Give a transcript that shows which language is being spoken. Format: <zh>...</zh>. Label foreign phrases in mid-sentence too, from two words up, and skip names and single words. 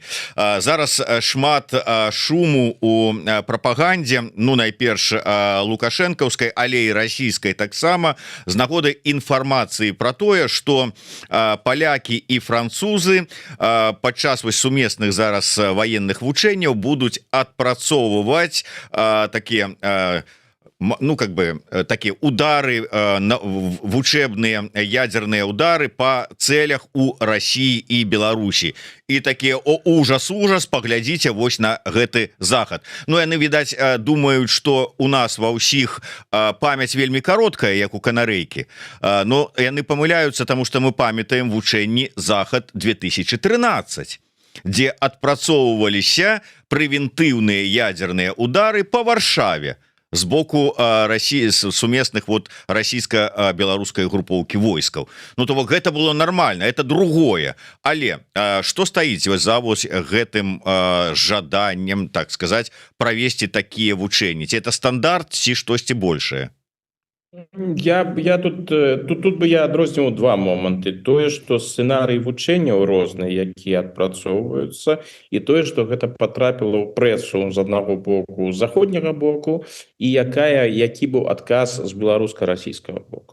<be>Зараз шмат шуму у прапагандзе, ну найперш лукашэнкаўскай, але і расійскай таксама з нагоды інфармацыі про тое, что палякі і французы падчас вось сумесных зараз военных вучэнняў будуць адпрацоўваць такія</be> <ru>ну как бы такие удары в учебные ядерные удары по целях у России и Беларуси, и такие о ужас поглядите</ru> <be>вось на гэты захад. Ну яны відаць думают, что у нас ва ўсіх память вельмі короткая, як у канарэйкі, но яны помыляются, тому что мы памятаем вучэнні захад 2013, где адпрацоўваліся прэвентыўныя ядерные удары по Варшаве с боку России, сумесных вот российско-белорусской групповки войскаў. Ну то вот гэта было нормально,</be> <ru>это другое.</ru> <be>Але что стаіць за вот гэтым жаданнем,</be> <ru>так сказать, провести такие</ru> <be>вучэнні? Ці это стандарт, ці штосьці большее? Я тут бы я адрозніваў два моманты: тое, што сцэнарый вучэнняў розныя, якія адпрацоўваюцца, і тое, што гэта патрапіла ў прэсу з аднаго боку, з заходняга боку, і які быў адказ з беларуска-расійскага боку.</be>